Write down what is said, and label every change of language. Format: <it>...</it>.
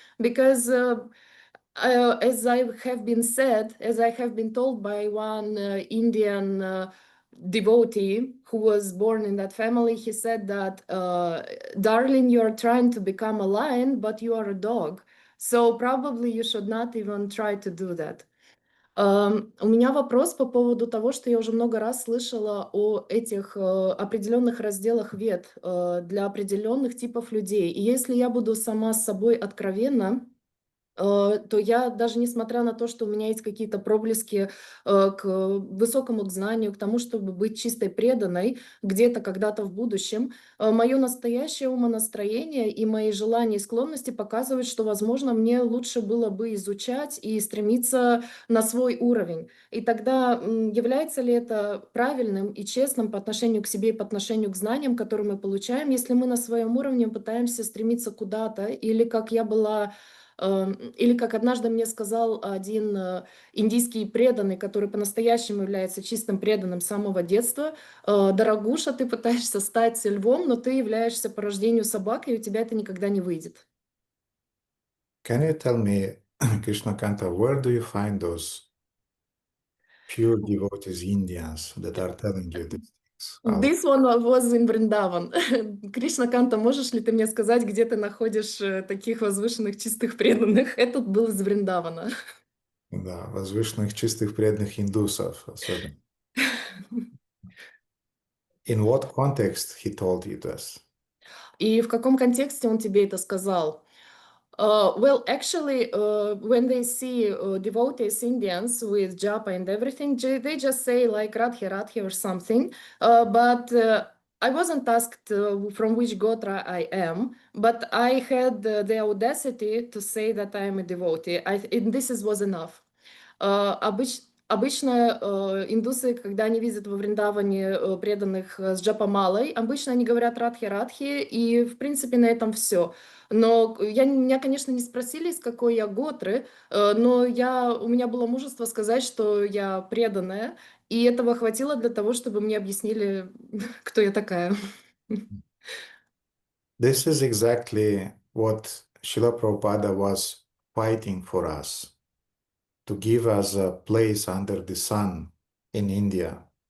<en>Because as I have been said, as I have been told by one Indian devotee who was born in that family, he said that, darling, you are trying to become a lion, but you are a dog. So probably you should not even try to do that.</en> <ru>У меня вопрос по поводу того, что я уже много раз слышала о этих определенных разделах вед для определенных типов людей. И если я буду сама с собой откровенна, то я даже несмотря на то, что у меня есть какие-то проблески к высокому знанию, к тому, чтобы быть чистой преданной где-то когда-то в будущем, мое настоящее умонастроение и мои желания и склонности показывают, что, возможно, мне лучше было бы изучать и стремиться на свой уровень. И тогда является ли это правильным и честным по отношению к себе и по отношению к знаниям, которые мы получаем, если мы на своем уровне пытаемся стремиться куда-то, или как я была... Или как однажды мне сказал один индийский преданный, который по-настоящему является чистым преданным с самого детства: «Дорогуша, ты пытаешься стать львом, но ты являешься по рождению собакой, и у тебя это никогда не выйдет».</ru> <en>Can you tell me, Krishna Kanta, where do you find those pure devotees Indians that are telling you this? This one was in Vrindavan.</en> <ru>Кришна Канта, можешь ли ты мне сказать, где ты находишь таких возвышенных чистых преданных? Этот был из Вриндавана. Да, возвышенных чистых преданных индусов особенно.</ru> <en>In what context he told you this?</en> <ru>И в каком контексте он тебе это сказал?</ru> <en>Well, actually, when they see devotees Indians with japa and everything, they just say like Radhe Radhe or something. But I wasn't asked from which gotra I am, but I had the audacity to say that I am a devotee. And this was enough.</en> <ru>Обычно индусы, когда они видят во Вриндаване преданных с джапамалой, обычно они говорят Радхи-Радхи, и в принципе на этом все. Но меня, конечно, не спросили, из какой я готры, но у меня было мужество сказать, что я преданная, и этого хватило для того, чтобы мне объяснили, кто я такая.</ru> <en>This is exactly what Srila Prabhupada was fighting for us, to give us a place under the sun in India.</en>